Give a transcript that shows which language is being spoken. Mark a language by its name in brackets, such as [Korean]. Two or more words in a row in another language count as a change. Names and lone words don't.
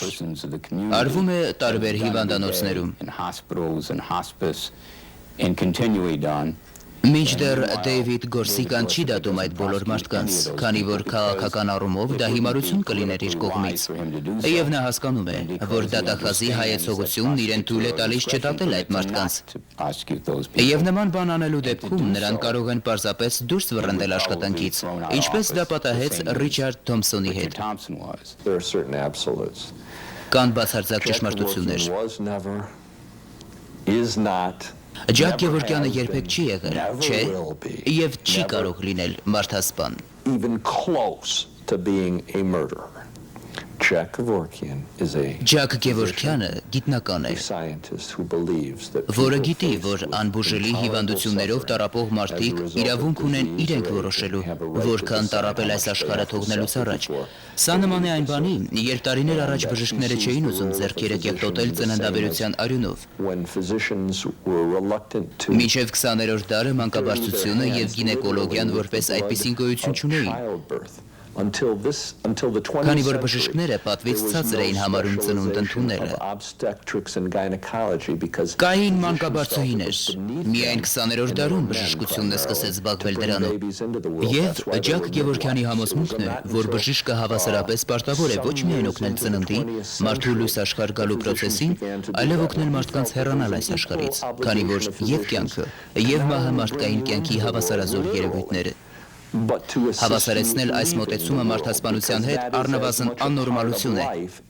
[Armenian] Արվում է տարբեր հիվանդանոցներում։ Մինչդեռ Դեյվիդ Գորսիկան չի դատում այդ բոլոր մարդկանց, քանի որ քաղաքական առումով դա հիմարություն կլիներ իր կողմից։ Եվ նա հասկանում է, որ դատախազի հայեցողությունն իրեն թույլ է տալիս չդատել այդ մարդկանց։ Եվ նման բան անելու դեպքում նրան կարող են պարզապես դուրս վռնդել աշխատանքից, ինչպես դա պատահեց Ռիչարդ Թոմփսոնի հետ։ [English] There are certain absolutes. [Armenian] Կան բացարձակ ճշմարտություններ։ [English] Is not [Armenian] Ջակ Գևորգյանը երբեք չի եղել, չէ, եւ չի կարող լինել մարդասպան։ [English] even close to being a murderer. Jack Kevorkian is a [Armenian] Ջակ Գևորգյանը գիտնական է, [English] scientist who believes that [Armenian] որը գիտի, որ անբուժելի հիվանդություններով տառապող մարդիկ իրավունք ունեն իրենք որոշելու, որքան տառապել այս աշխարհը թողնելուց առաջ։ Սա նման է այն բանի, երբ տարիներ առաջ բժիշկները չէին ուզում ձեռքերը կեղտոտել ծննդաբերության արյունով։ [English] when physicians were reluctant to [Armenian] Մինչև 20-րդ դարը մանկաբարձությունը եւ գինեկոլոգիան որպես այդպիսին գոյություն չունեին։ [English] childbirth until the 20th [Armenian] Քանի որ բժիշկները պատվից ցածր էին համարում ծնունդ ընդունելը։ [English] obstetrics and gynecology because [Armenian] Կային մանկաբարձուհիներ։ Միայն 20-րդ դարում բժշկությունն սկսեց զբաղվել դրանով։ Եվ Ջակ Գևորգյանի համոզմունքն է, որ բժիշկը հավասարապես պարտավոր է ոչ միայն օգնել ծննդի, մարդու լույս աշխարհ գալու process-ին, այլև օգնել մարդկանց հեռանալ այս աշխարհից, քանի որ եւ կյանքը, եւ մահը մարդկային կյանքի հավասարազոր երևույթներ են։ Հավասարեցնել այս մոտեցումը մարդասպանության հետ առնվազն աննորմալություն է։